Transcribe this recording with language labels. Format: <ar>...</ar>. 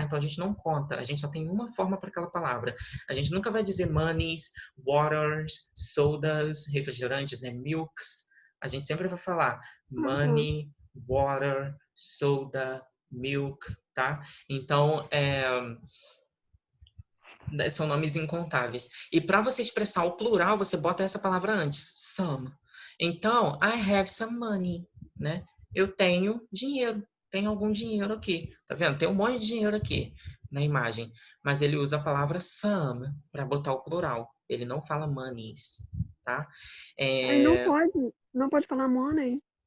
<pt>Então, a gente não conta, a gente só tem uma forma para aquela palavra. A gente nunca vai dizer monies, waters, sodas, refrigerantes, né? Milks. A gente sempre vai falar Uhum.</pt> <en>money, water, soda, milk, tá?</en> <pt>Então, são nomes incontáveis. E para você expressar o plural, você bota essa palavra antes, some.</pt> <en>Então, I have some money, né?</en> <pt>Eu tenho dinheiro, tenho algum dinheiro aqui. Tá vendo? Tem um monte de dinheiro aqui na imagem, mas ele usa a palavra some para botar o plural. Ele não fala monies, tá? Aí não pode falar money.</pt>